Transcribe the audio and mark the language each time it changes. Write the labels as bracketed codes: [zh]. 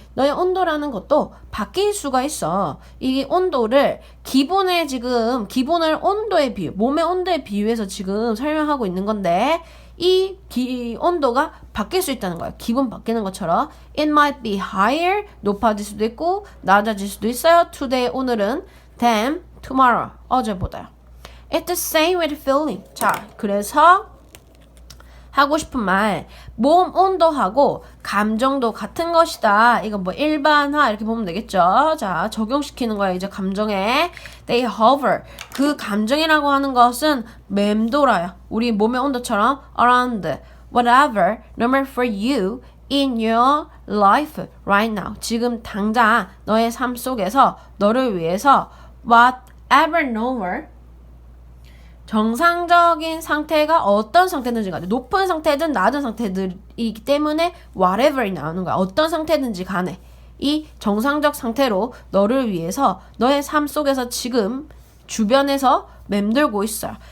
[ko] 너의 온도라는 것도 바뀔 수가 있어. 이 온도를 기본을 온도에 몸의 온도에 비유해서 지금 설명하고 있는 건데 이 온도가 바뀔 수 있다는 거예요. 기분 바뀌는 것처럼 [en] It might be higher, [ko] 높아질 수도 있고 낮아질 수도 있어요. [en] Today, [ko] 오늘은 [en] than tomorrow, [ko] 어제보다요. [en] It's the same with feeling. [ko] 자, 그래서 하고 싶은 말, 몸 온도하고 감정도 같은 것이다. 이거 뭐 일반화 이렇게 보면 되겠죠. 자, 적용시키는 거예요. 이제 감정에 [en] they hover. [ko] 그 감정이라고 하는 것은 맴돌아요. 우리 몸의 온도처럼 [en] around whatever normal for you in your life right now. [ko] 지금 당장 너의 삶 속에서 너를 위해서 [en] whatever normal [ko] 정상적인 상태가 어떤 상태든지 간에 높은 상태든 낮은 상태들이기 때문에 whatever이 나오는 거야. 어떤 상태든지 간에 이 정상적 상태로 너를 위해서 너의 삶 속에서 지금 주변에서 맴돌고 있어요.